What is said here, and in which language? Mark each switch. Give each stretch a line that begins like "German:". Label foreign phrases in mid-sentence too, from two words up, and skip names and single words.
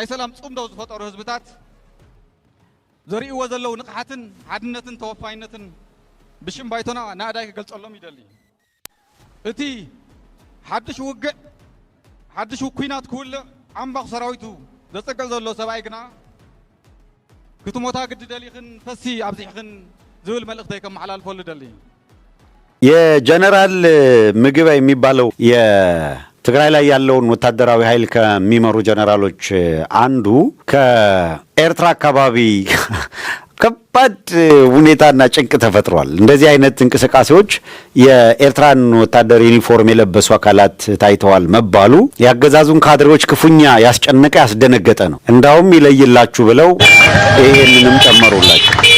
Tigrinya: ሰላም ጽምደው ዝፈጠሩ ህዝብታት ዘርእይዎ ዘለው ንቕሓትን ሓድነትን ተወፋይነትን ብሽም ባይቶና ናእዳይ ክገልጸሎም ይደሊ እቲ ሓድሽ ውግእ ሓድሽ ኩናት ክውልዕ ዓምባኽ ሰራዊቱ ዘጸገዕ ዘሎ ሰብኣይ ግና ክትሞታ ግድ ደሊኽን ፈሲ ኣብዚሕኽን ዝብል መልእኽተይ ከመሓላልፈሉ ደሊ
Amharic: የጀነራል ምግበይ የሚባለው የትግራይ ላይ ያለውን ወታደራዊ ኃይል ከሚመሩ ጀነራሎች አንዱ ከኤርትራ አካባቢ ከባድ ሁኔታና ጭንቅ ተፈጥሯል። እንደዚህ አይነት እንቅስቃሴዎች የኤርትራን ወታደር ዩኒፎርም የለበሱ አካላት ታይተዋል መባሉ ያገዛዙን ካድሬዎች ክፉኛ ያስጨነቀ ያስደነገጠ ነው። እንዳውም ይለይላችሁ ብለው ይሄንንም ጨመሩላቸው።